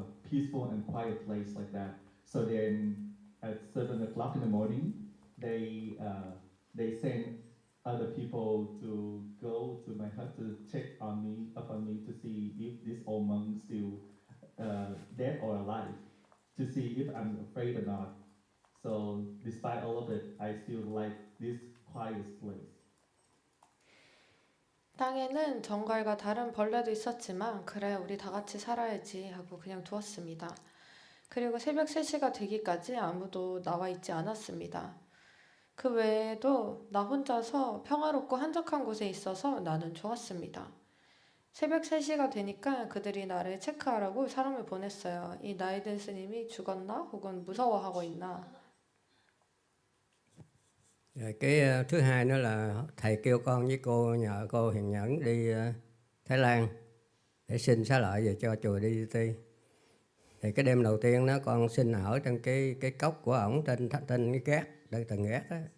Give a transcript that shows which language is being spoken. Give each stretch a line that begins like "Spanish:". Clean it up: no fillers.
English: peaceful and quiet place like that. So then at 7 o'clock in the morning, they send other people to go to my hut to check up on me to see if this old monk still dead or alive, to see if I'm afraid or not. So despite all of it, I still like this quiet place.
Korean: 땅에는 정갈과 다른 벌레도 있었지만 그래 우리 다 같이 살아야지 하고 그냥 두었습니다. 그리고 새벽 3시가 되기까지 아무도 나와 있지 않았습니다. 그 외에도 나 혼자서 평화롭고 한적한 곳에 있어서 나는 좋았습니다. 새벽 3시가 되니까 그들이 나를 체크하라고 사람을 보냈어요. 이 나이든 스님이 죽었나 혹은 무서워하고 있나.
Vietnamese: Rồi cái thứ hai nữa là thầy kêu con với cô nhờ cô Hiền Nhẫn đi Thái Lan để xin xá lợi về cho chùa DDT. Thì cái đêm đầu tiên đó con xin ở trong cái cốc của ổng trên cái gác, trên tầng gác đó.